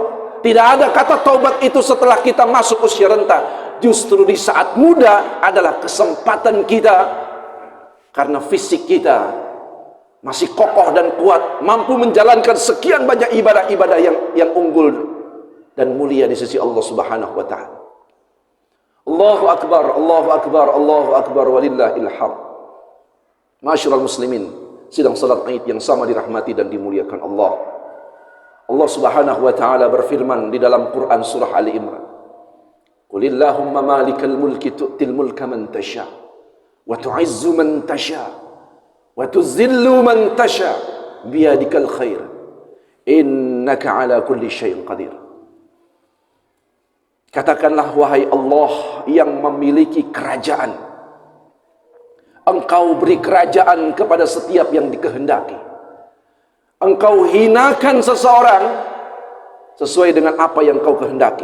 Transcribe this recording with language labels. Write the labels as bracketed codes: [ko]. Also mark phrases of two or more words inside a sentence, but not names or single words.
[id] Tidak ada kata taubat itu setelah kita masuk usia renta. Justru di saat muda adalah kesempatan kita, karena fisik kita masih kokoh dan kuat, mampu menjalankan sekian banyak ibadah-ibadah yang unggul dan mulia di sisi Allah [ar] سبحانه وتعالى. الله أكبر، الله أكبر، الله أكبر، ولله الحمد. معاشر المسلمين, [id] sidang salat Id yang sama dirahmati dan dimuliakan Allah. Allah [ar] سبحانه وتعالى [id] berfirman di dalam Quran surah Ali Imran, [ar] "قل اللهم مالك الملك تؤتي الملك من تشاء وتعز من تشاء وتذل من تشاء بيدك الخير إنك على كل شيء قدير." [id] Katakanlah, wahai Allah yang memiliki kerajaan, Engkau beri kerajaan kepada setiap yang dikehendaki. Engkau hinakan seseorang sesuai dengan apa yang Engkau kehendaki.